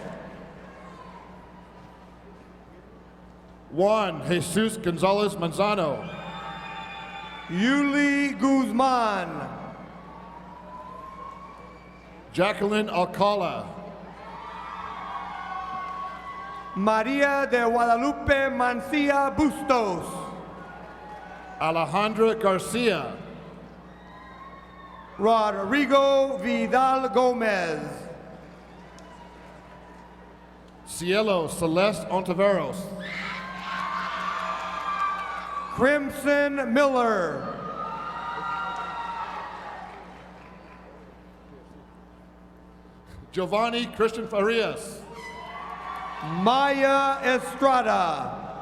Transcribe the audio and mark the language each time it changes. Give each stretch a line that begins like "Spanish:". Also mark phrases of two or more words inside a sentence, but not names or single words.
Spanish: Juan Jesus Gonzalez Manzano. Yuli Guzman. Jacqueline Alcala. Maria de Guadalupe Mancia Bustos. Alejandra Garcia. Rodrigo Vidal Gomez. Cielo Celeste Ontiveros. Crimson Miller. Giovanni Christian Farias. Maya Estrada.